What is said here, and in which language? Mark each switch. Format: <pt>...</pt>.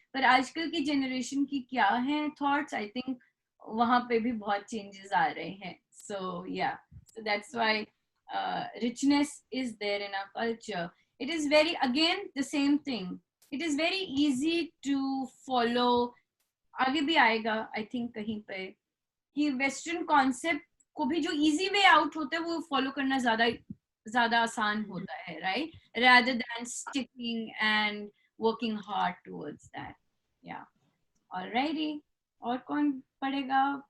<hi>पर आजकल की जनरेशन की क्या है थॉट्स,</hi> <en>I think</en> <hi>वहां पे भी बहुत चेंजेस आ रहे हैं।</hi> <en>So yeah, so that's why richness is there in our culture. It is very, again, the same thing. It is very easy to follow.</en> <hi>आगे भी आएगा आई थिंक कहीं पे, कि वेस्टर्न कॉन्सेप्ट को भी जो इजी वे आउट होता है वो फॉलो करना ज्यादा आसान होता है, right,</hi> <en>rather than sticking and working hard towards that. Yeah. Alrighty.</en> <hi>और कौन पढ़ेगा?</hi>